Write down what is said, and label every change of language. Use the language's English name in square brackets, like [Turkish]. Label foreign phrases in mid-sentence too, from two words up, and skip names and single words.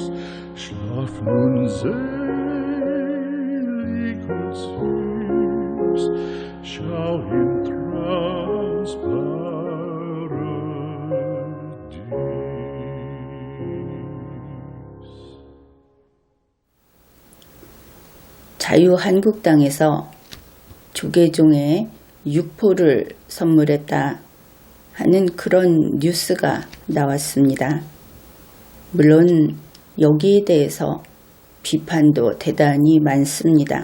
[German] Schlaf nun selig und süß, schau im Traums Paradies. [Korean] 자유한국당에서 조계종에 육포를 선물했다 하는 그런 뉴스가 나왔습니다. 물론 여기에 대해서 비판도 대단히 많습니다.